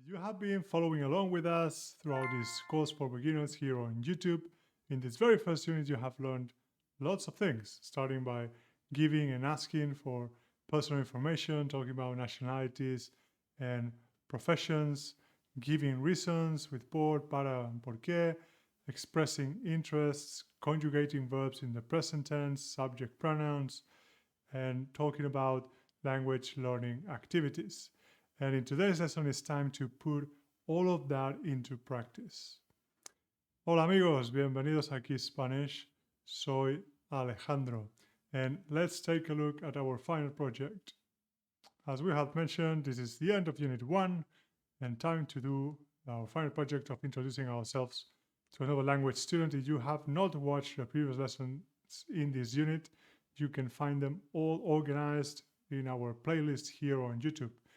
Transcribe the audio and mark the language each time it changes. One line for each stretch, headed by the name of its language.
English: you have been following along with us throughout this course for beginners here on YouTube, in this very first unit, you have learned lots of things, starting by giving and asking for personal information, talking about nationalities and professions, giving reasons with por, para, and por qué, expressing interests, conjugating verbs in the present tense, subject pronouns, and talking about language learning activities. And in today's lesson, it's time to put all of that into practice.
Spanish: Hola amigos, bienvenidos aquí Spanish. Soy Alejandro.
English: And let's take a look at our final project. As we have mentioned, this is the end of Unit 1 and time to do our final project of introducing ourselves to another language student. If you have not watched the previous lessons in this unit, you can find them all organized in our playlist here on YouTube.